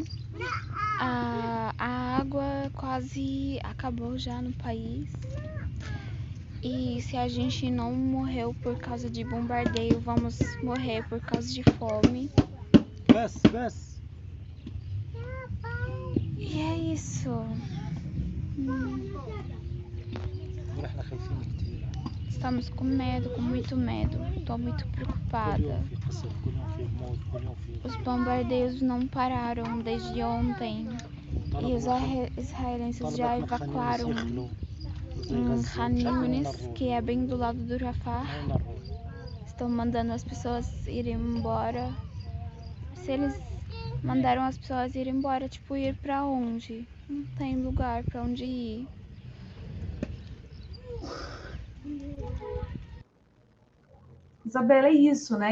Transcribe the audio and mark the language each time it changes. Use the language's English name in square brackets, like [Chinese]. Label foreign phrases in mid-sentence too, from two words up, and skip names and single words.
[Portuguese] A água quase acabou já no país. E se a gente não morreu por causa de bombardeio, vamos morrer por causa de fome. [Arabic] بس [Portuguese] E é isso. [Arabic] ونحن خايفين كتير. [Portuguese] Estamos com medo, com muito medo. Estou muito [Arabic] كل [Portuguese] preocupada. [Arabic] يوم في قصف، كل يوم في موت، كل يوم في [Portuguese] Os bombardeios não pararam desde ontem. E os israelenses já [Arabic] طلبت من خان يونس [Portuguese] evacuaram [Arabic] يخلوا زي [Portuguese] em [Arabic] غزة. [Portuguese] Khan [Arabic] مش عارفين وين [Portuguese] Yunis, [Arabic] نروح. [Portuguese] que é bem do lado do Rafah. [Arabic] وين نروح. [Portuguese] Estão mandando as pessoas irem embora. Se eles mandaram as pessoas irem embora, tipo, ir pra onde? Não tem lugar pra onde ir. Isabela, é isso, né?